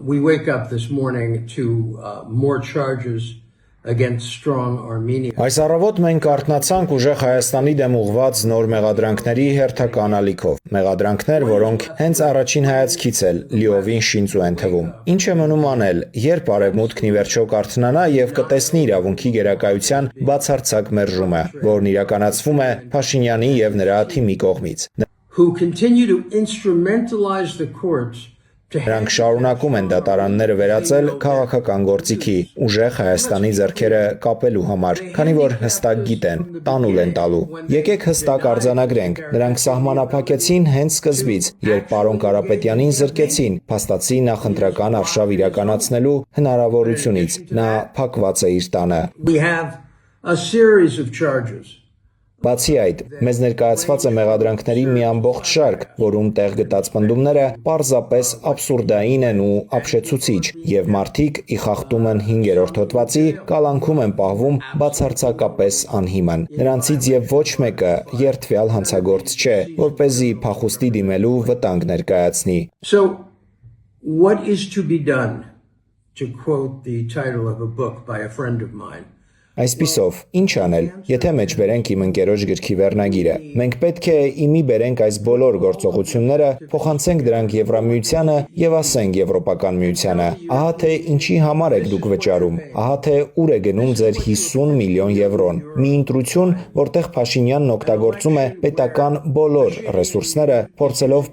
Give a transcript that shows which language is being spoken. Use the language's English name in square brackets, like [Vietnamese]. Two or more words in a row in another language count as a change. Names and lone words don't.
[English] We wake up this morning to more charges against strong Armenia. [Armenian] Այս առավոտ մենք արթնացանք ուժեղ Հայաստանի դեմ ուղղված նոր մեղադրանքների հերթական ալիքով։ Մեղադրանքներ, որոնք հենց առաջին հայացքից էլ լիովին շինծու են թվում։ Ինչ է մնում անել, երբ Արևմուտքն ի վերջո կարթնանա եւ կտեսնի իրավունքի գերակայության բացարձակ մերժումը, որն իրականացվում է Փաշինյանի եւ նրա թիմի կողմից։ [English] Who continue to instrumentalize the courts. [Armenian] Նրանք շարունակում են դատարանները վերածել քաղաքական գործիքի, ուժեղ Հայաստանի ձեռքերը կապելու համար, քանի որ հստակ գիտեն, տանուլ են տալու։ Եկեք հստակ արձանագրենք, նրանք սահմանափակեցին հենց սկզբից, երբ պարոն Կարապետյանին զրկեցին փաստացի նախընտրական արշավ իրականացնելու հնարավորությունից, նա փակված է իր տանը։ [English] We have a series of charges. [Armenian] Բացի այդ, մեզ ներկայացված է մեղադրանքների մի ամբողջ շարք, որում տեղ գտած պնդումները պարզապես աբսուրդային են ու ապշեցուցիչ, եւ մարդիկ ի խախտում են 5-րդ հոդվածի կալանքում են պահվում բացարձակապես անհիմն։ Նրանցից եւ ոչ մեկը երդվյալ հանցագործ չէ, որպեսզի փախուստի դիմելու վտանգ ներկայացնի։ [English] So what is to be done, to quote the title of a book by a friend of mine? [Armenian] Այսպիսով, ինչ անել, եթե մեջ բերենք իմ ընկերոջ գրքի վերնագիրը։ Մենք պետք է իմի բերենք այս բոլոր գործողությունները, փոխանցենք դրանք Եվրամիությանը եւ ասենք Եվրոպական միությանը. ահա թե ինչի համար եք դուք վճարում, ահա թե ուր է գնում ձեր 50 միլիոն եվրոն։ Մի ընտրություն, որտեղ Փաշինյանն օգտագործում է պետական բոլոր ռեսուրսները, փորձելով